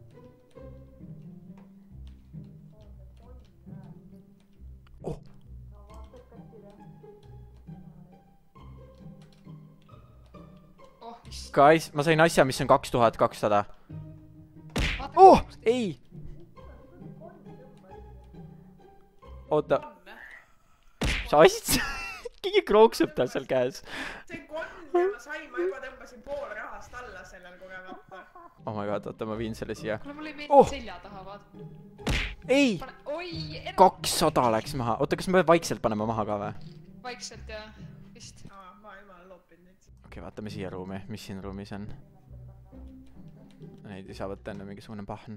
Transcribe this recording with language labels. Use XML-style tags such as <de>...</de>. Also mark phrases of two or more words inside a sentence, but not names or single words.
<et>Guys, ma sain asja, mis on 2200. Ei! Oota. Sa asjad? Keegi krooksub tal seal käes. See konn ja ma sain, ma juba tõmbasin pool rahast alla sellel kogemata.</et> <en>Oh my god,</en> <et>oota, ma viin selle siia. Kuule, mul ei meeldi selja taha, vaata. Ei! Oi! 200 läks maha. Oota, kas me peame vaikselt panema maha ka või? Vaikselt, jah. Vist. Ma jumala loopin nüüd. Okei, vaatame siia ruumi. Mis siin ruumis on? Neid ei saa võtta enne mingisugune pahn.</et>